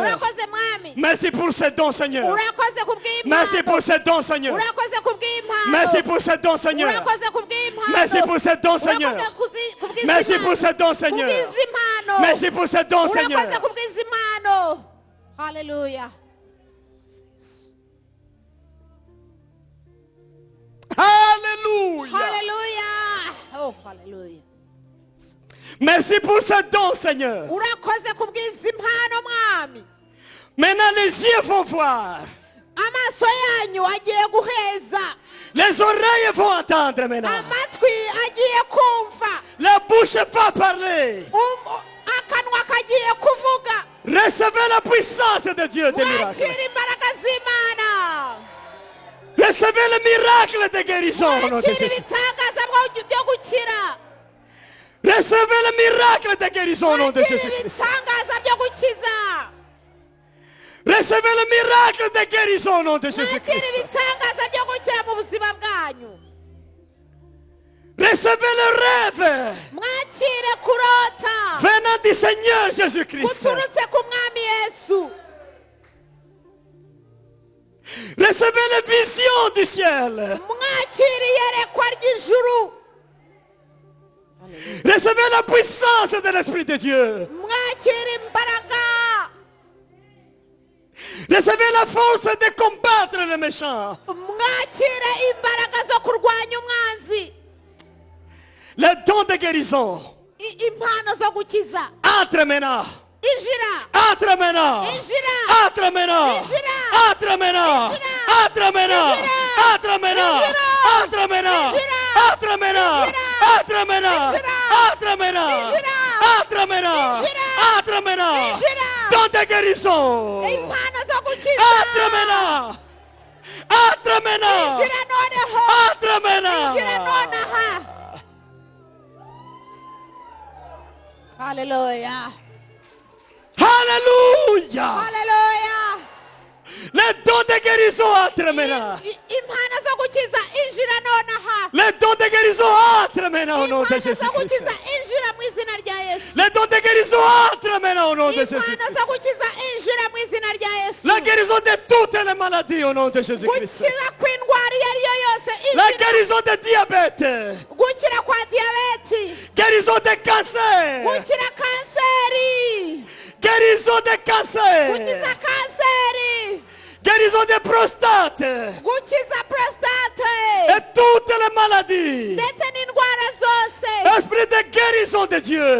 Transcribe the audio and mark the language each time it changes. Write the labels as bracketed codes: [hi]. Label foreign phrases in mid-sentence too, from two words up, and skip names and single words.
[rw] urakoze mwami, [fr] Merci pour ces dons, Seigneur. [rw] urakoze kubw'impano, [fr] Merci pour ces dons, Seigneur. [rw] urakoze kubw'impano, [fr] Merci pour ces dons, Seigneur. [rw] urakoze kubw'impano, [fr] Merci pour ces dons, Seigneur. [rw] urakoze kubw'izi [fr] Merci [rw] mpano, [fr] pour ces dons, Seigneur. [rw] kubw'izi mpano, [fr] Merci pour ces dons, Seigneur. [rw] urakoze kubw'izi mpano. Hallelujah. [fr] Alléluia. Hallelujah. Oh, hallelujah. Merci pour ces dons, Seigneur. [rw] Urakoze kubw'izi mpano mwami. [fr] Maintenant, les yeux vont voir. [rw] Amaso yanyu agiye guheza, [fr] Les oreilles vont entendre maintenant. [rw] amatwi agiye kumva, [fr] La bouche va parler. [rw] akanwa kagiye kuvuga. [fr] Recevez la puissance de Dieu des miracles. [rw] Mwakira imbaraga z'Imana, [fr] Recevez le miracle de guérison au nom de [rw] mwakira [fr] Jésus. [rw] ibitangaza byo gukira, [fr] Recevez le miracle de guérison au nom de [rw] mwakira [fr] Jésus-Christ. [rw] ibitangaza byo gukiza, [fr] Recevez le miracle de guérison au nom de [rw] mwakira [fr] Jésus-Christ. [rw] ibitangaza byo gukira mu buzima bwanyu, [fr] Recevez le rêve [rw] mwakire kurota [fr] venant du Seigneur Jésus-Christ. [rw] guturutse ku mwami Yesu, [fr] Recevez les visions du ciel. [rw] mwakire iyerekwa ry'ijuru, [fr] Recevez la puissance de l'Esprit de Dieu. [rw] mwakire imbaraga, [fr] Recevez la force de combattre les méchants. [rw] mwakire imbaraga zo kurwanya umwanzi, [fr] Le don de guérison. [rw] impano zo gukiza. [fr] Entre maintenant. [rw] Injira, [fr] Entre maintenant. [rw] injira, [fr] Entre maintenant. [rw] Injira. [fr] Entre maintenant. [rw] Injira. [fr] Entre maintenant. [rw] Injira. [fr] Entre maintenant. [rw] Injira. [fr] Entre maintenant. [rw] Injira. [fr] Entre maintenant. [rw] Injira. [fr] Entre maintenant. [rw] Injira. [fr] Entre maintenant. [rw] Injira. [fr] Entre maintenant. [rw] Injira. [fr] Entre maintenant. [rw] Injira. [fr] Don de guérison. [rw] impano zo gukiza. [fr] Entre maintenant. Entre maintenant. [rw] Injira noneho, [fr] Entre maintenant. [rw] injira nonaha. Hallelujah, [fr] Alléluia. hallelujah. Le don de guérison entre maintenant. [rw] Impano zo gukiza, injira nonaha. [fr] Le don de guérison entre maintenant au nom de [rw] Impano zo [fr] Jésus-Christ. [rw] gukiza, injira mu izina rya Yesu. [fr] Le don de guérison entre maintenant au nom de [rw] Impano [fr] Jésus-Christ. [rw] zo gukiza, injira mu izina rya Yesu. [fr] La guérison de toutes les maladies au nom de Jésus-Christ. [rw] Gukira kw'indwara iyo ari yo yose, [fr] La [rw] injira. [fr] guérison de diabète. [rw] Gukira kwa diyabeti, [fr] Guérison de cancer. [rw] gukira kanseri, [fr] Guérison de cancer. [rw] gukiza kanseri, [fr] Guérison de prostate. [rw] gukiza prostate, [fr] Et toutes les maladies. [rw] ndetse n'indwara zose. [fr] Esprit de guérison de Dieu.